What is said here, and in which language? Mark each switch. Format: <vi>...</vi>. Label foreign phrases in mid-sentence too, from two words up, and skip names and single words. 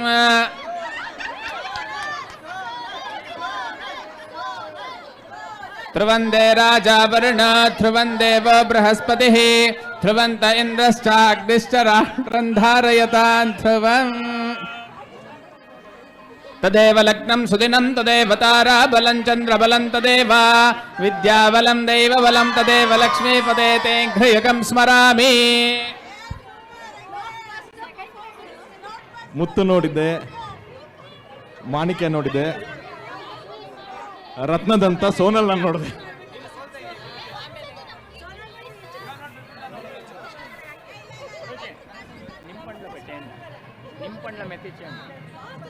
<sa>ध्रुवन्दे राजा वरुणो ध्रुवं देवो बृहस्पतिः ध्रुवन्त इन्द्रश्चाग्निश्च राष्ट्रं धारयतां ध्रुवम्. तदेव लग्नं सुदिनं तदेव ताराबलं चन्द्रबलं तदेव विद्याबलं दैवबलं तदेव लक्ष्मीपते तेऽङ्घ्रियुगं स्मरामि.</sa> <kn>ಮುತ್ತು ನೋಡಿದ್ದೆ, ಮಾಣಿಕ್ಯ ನೋಡಿದೆ, ರತ್ನದಂತ ಸೋನಲ್ ನಾನು ನೋಡಿದೆ. ನಿಂಪಂಡ್ಲ ಮೆತ್ತಿಚ್ಚೆ</kn>